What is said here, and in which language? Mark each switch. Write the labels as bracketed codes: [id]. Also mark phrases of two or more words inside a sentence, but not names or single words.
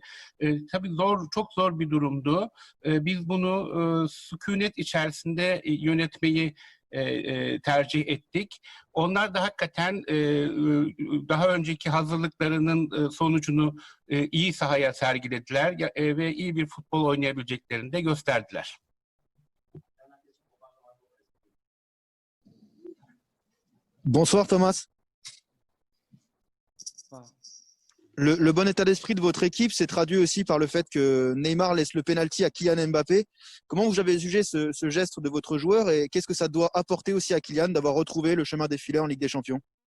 [tr] Tabii çok zor bir durumdu. Biz bunu sükunet içerisinde yönetmeyi tercih ettik. Onlar da hakikaten daha önceki hazırlıklarının sonucunu iyi sahaya sergilediler ve iyi bir futbol oynayabileceklerini de gösterdiler. [fr] Bonsoir Thomas. Le bon état d'esprit de votre équipe s'est traduit aussi par le fait que Neymar laisse le penalty à Kylian Mbappé. Comment vous avez jugé ce geste de votre joueur et qu'est-ce que ça doit apporter aussi à Kylian d'avoir retrouvé le chemin des filets en Ligue des Champions?